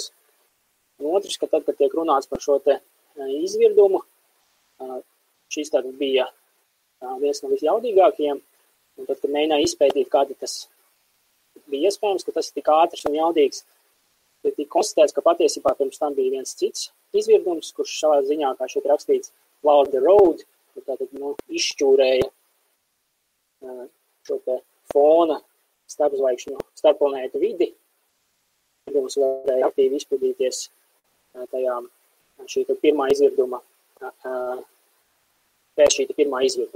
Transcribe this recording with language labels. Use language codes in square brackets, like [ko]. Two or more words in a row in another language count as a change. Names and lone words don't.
[lv] Un otrs, ka tad, kad tiek runāts par šo te izvirdumu, šis tad bija viens no visjaudīgākajiem, un tad, kad mēģināja izpētīt, kāda tas bija iespējams, ka tas ir tik ātrs un jaudīgs, tad tika konstatēts, ka patiesībā pirms tam bija viens cits izvirdums, kurš savā ziņā, kā šeit rakstīts, [en] plowed the road, [lv] tātad izšķūrēja šo te fona starpplanētu vidi. Izvirdums varēja aktīvi izpildīties tajā šī pirmā izvirduma, pēc šī pirmā izvirduma.